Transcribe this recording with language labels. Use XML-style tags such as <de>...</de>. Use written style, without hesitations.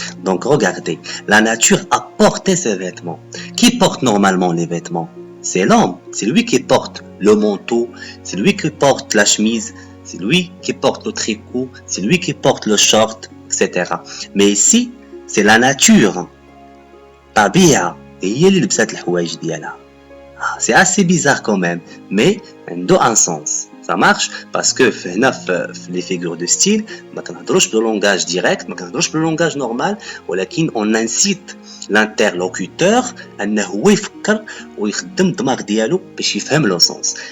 <fr>Donc regardez, la nature a porté ses vêtements. Qui porte normalement les vêtements? C'est l'homme, c'est lui qui porte le manteau, c'est lui qui porte la chemise, c'est lui qui porte le tricot, c'est lui qui porte le short, etc. Mais ici, c'est la nature.</fr> <ar>طبيعة هي اللي لبست الحوايج ديالها.</ar> <fr>C'est assez bizarre quand même, mais dans un sens. Ça marche parce que les figures de style,</fr> <ar>ما كنهضروش</ar> <fr>le langage direct,</fr> <ar>ما كنهضروش</ar> <fr>le langage normal, ولكن on incite l'interlocuteur</fr> <ar>أنه هو يفكر ويخدم الدماغ ديالو باش يفهم</ar> <fr>le sens.</fr>